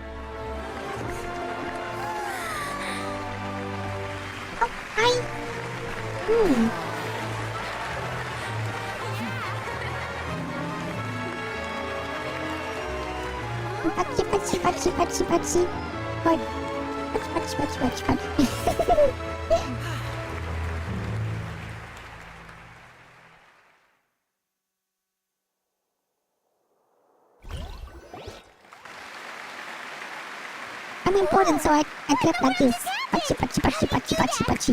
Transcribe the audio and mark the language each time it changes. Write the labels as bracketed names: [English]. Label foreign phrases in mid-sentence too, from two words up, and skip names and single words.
[English] Oh, hi! Patsy, patsy, patsy, patsy, patsy. Right. Patsy, patsy, patsy, patsy, patsy. I'm important, so I clap like this. Patsy, patsy, patsy, patsy, patsy, patsy.